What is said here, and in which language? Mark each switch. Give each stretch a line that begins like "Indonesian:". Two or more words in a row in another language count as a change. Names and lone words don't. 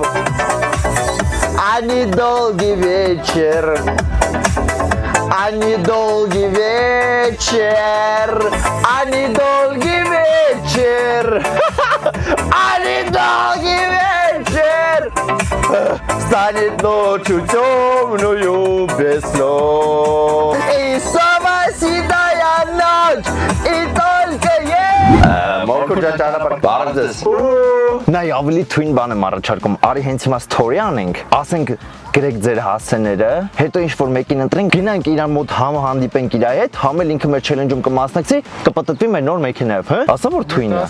Russian: А недолгий вечер, а недолгий вечер, а недолгий вечер, а недолгий вечер станет ночью темную без снов. И снова седая ночь, и только ей
Armenian: Մորքուր ջան ճանապարհ բարձես։ Նա ավելի թույն բան եմ առաջարկում։ Արի հենց հիմա story անենք։ Ասենք գրեք ձեր հասցեները, հետո ինչ որ մեկին ընտրենք, գնանք իրան մոտ համը հանդիպենք իր հետ, համել ինքը մեր challenge-ում կմասնակցի, կպտտվի մեր նոր մեքենայով, հա։ Ասա որ թույն է։